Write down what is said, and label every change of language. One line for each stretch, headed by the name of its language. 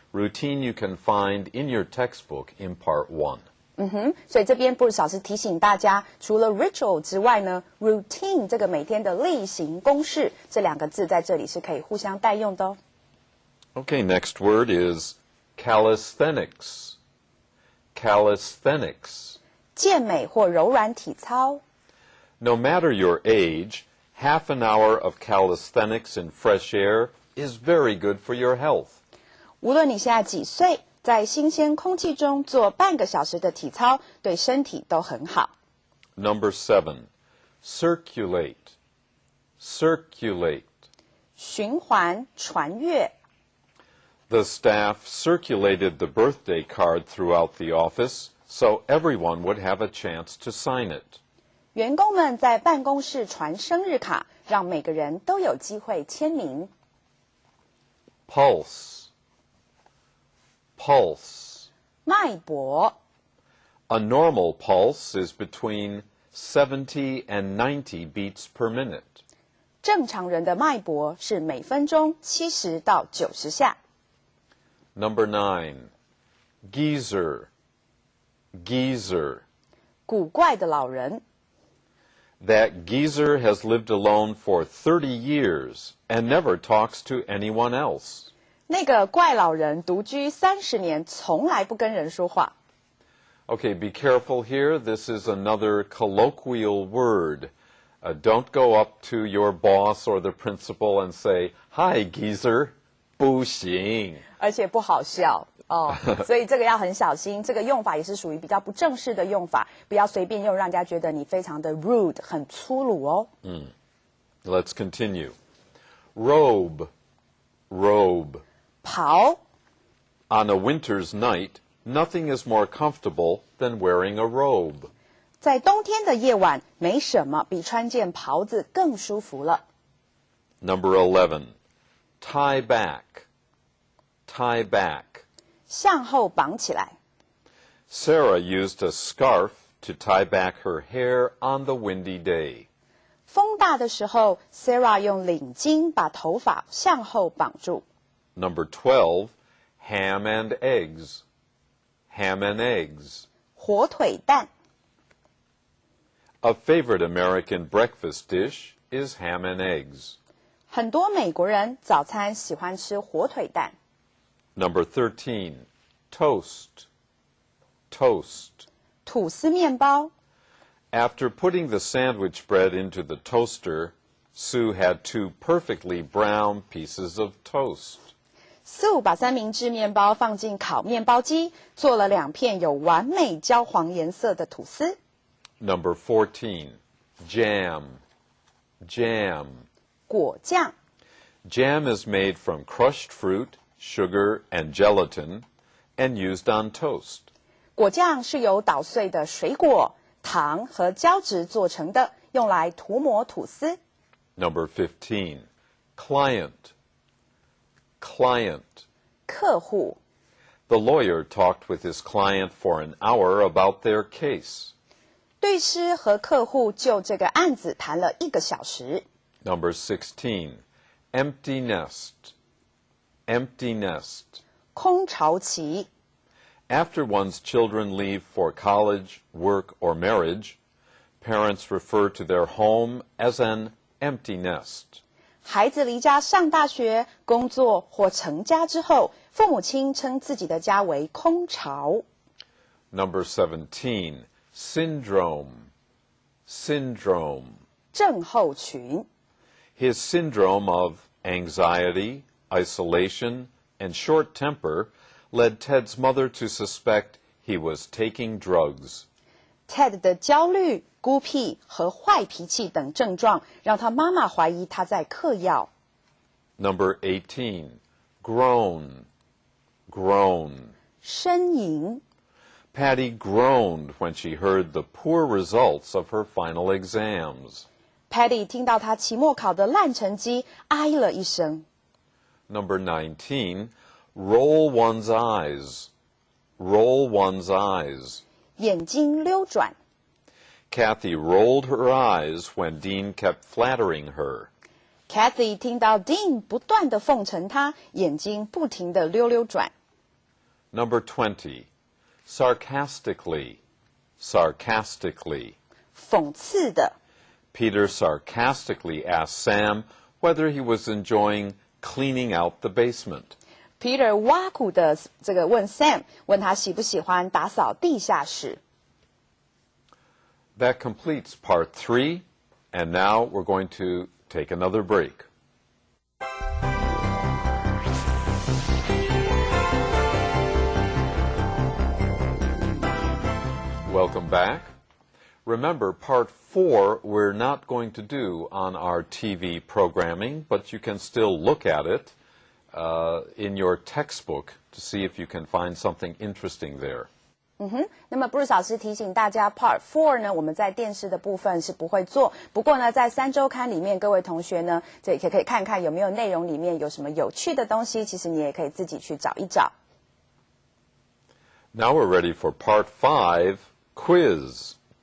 English: Routine you can find in your textbook in part 1.
Chinese: 所以这边 Bruce 老师提醒大家，除了 ritual 之外呢 ，routine 这个每天的例行公事，这2个字在这里是可以互相代用的哦。
English: Okay, next word is calisthenics. Calisthenics.
Chinese: 健美或柔软体操。
English: No matter your age, half an hour of calisthenics in fresh air is very good for your health.
Chinese: 无论你现在几岁，在新鲜空气中做半个小时的体操，对身体都很好。
English: Number 7, circulate. Circulate.
Chinese: 循环传阅。
English: The staff circulated the birthday card throughout the office so everyone would have a chance to sign it.
Chinese: 员工们在办公室传生日卡，让每个人都有机会签名。
English: Pulse. Pulse.
Chinese: 脉搏。
English: A normal pulse is between 70 and 90 beats per minute.
Chinese: 正常人的脉搏是每分钟70到90下。
English: Number 9, geyser. geezer.
Chinese: 古怪的老人。
English: That geezer has lived alone for 30 years and never talks to anyone else.
Chinese: 那个怪老人独居30年，从来不跟人说话。
English: Okay, be careful here. This is another colloquial word. Don't go up to your boss or the principal and say, "Hi, geezer."
Chinese: 不行。而且不好笑哦，所以这个要很小心。这个用法也是属于比较不正式的用法，不要随便用，让人家觉得你非常的 rude， 很粗鲁哦。
English: Let's continue. Robe, robe.
Chinese: 袍。
English: On a winter's night, nothing is more comfortable than wearing a robe.
Chinese: 在冬天的夜晚，没什么比穿件袍子更舒服了。
English: Number 11, tie back, tie back.
Chinese: 向后绑起来。
English: Sarah used a scarf to tie back her hair on the windy day.
Chinese: 风大的时候 ，Sarah 用领巾把头发向后绑住。
English: Number 12, ham and eggs, ham and eggs.
Chinese: 火腿蛋。
English: A favorite American breakfast dish is ham and eggs.
Chinese: 很多美国人早餐喜欢吃火腿蛋。
English: Number 13, toast, toast.
Chinese: 吐司面包。
English: After putting the sandwich bread into the toaster, Sue had 2 perfectly brown pieces of toast.
Chinese: Sue 把三明治面包放进烤面包机，做了2片有完美焦黄颜色的吐司。
English: Number 14, jam, jam.
Chinese: 果酱。
English: Jam is made from crushed fruit, sugar, and gelatin, and used on toast.
Chinese: 果酱是由捣碎的水果、糖和胶质做成的，用来涂抹吐司。
English: Number 15, client, client.
Chinese: 客户。
English: The lawyer talked with his client for an hour about their case.
Chinese: 律师和客户就这个案子谈了1个小时。
English: Number 16, empty nest, empty nest.
Chinese: 空巢期。
English: After one's children leave for college, work, or marriage, parents refer to their home as an empty nest.
Chinese: 孩子离家上大学、工作或成家之后，父母亲称自己的家为空巢。
English: Number 17, syndrome, syndrome.
Chinese: 症候群。
English: His syndrome of anxiety, isolation, and short temper led Ted's mother to suspect he was taking drugs.
Chinese: Ted 的焦虑、孤僻和坏脾气等症状，让他妈妈怀疑他在嗑药。
English: Number 18, groan, groan.
Chinese: 呻吟。
English: Patty groaned when she heard the poor results of her final exams.
Chinese: Patty 听到他期末考的烂成绩，唉了一声。
English: Number 19, roll one's eyes, roll one's eyes.
Chinese: 眼睛溜转。
English: Kathy rolled her eyes when Dean kept flattering her.
Chinese: Kathy 听到 Dean 不断地奉承她，眼睛不停地溜溜转。
English: Number 20, sarcastically, sarcastically.
Chinese: 讽刺的。
English: Peter sarcastically asked Sam whether he was enjoying cleaning out the basement.
Chinese: Peter 挖苦的这个问 Sam， 问他喜不喜欢打扫地下室。
English: That completes part 3, and now we're going to take another break. Welcome back. Remember, part 4 we're not going to do on our TV programming, but you can still look at it in your textbook to see if you can find something interesting there.
Chinese: 那么 Bruce 老师提醒大家 Part 4呢，我们在电视的部分是不会做。不过呢，在3周刊里面，各位同学呢，这也可以看看有没有内容里面有什么有趣的东西，其实你也可以自己去找一找。
English: Now we're ready for Part 5, quiz.